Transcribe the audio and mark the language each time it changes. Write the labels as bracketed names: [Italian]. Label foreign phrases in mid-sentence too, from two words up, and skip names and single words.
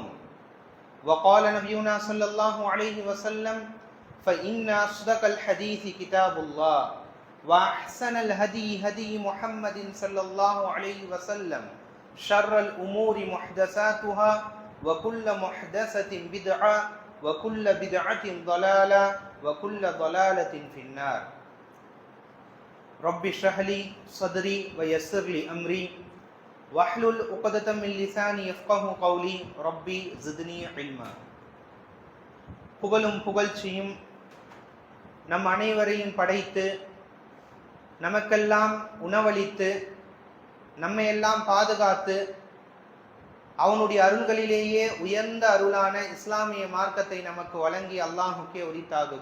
[Arabic] وقال نبينا صلى الله عليه وسلم: فإن أصدق الحديث كتاب الله وأحسن الهدي هدي محمد صلى الله عليه وسلم شر الأمور محدثاتها وكل محدثة بدعة وكل بدعة ضلالة وكل ضلالة في النار. رب اشرح لي صدري ويسر لي أمري واحلل عقدة من لساني يفقهوا قولي ربي زدني علما. [Tamil] புகழும் புகழ்ச்சியும் நம் அனைவரையும் படைத்து நமக்கெல்லாம் உணவளித்து நம்மையெல்லாம் பாதுகாத்து அவனுடைய அருள்களிலேயே உயர்ந்த அருளான இஸ்லாமிய மார்க்கத்தை நமக்கு வழங்கி அல்லாஹுக்கே உரித்தாகுக.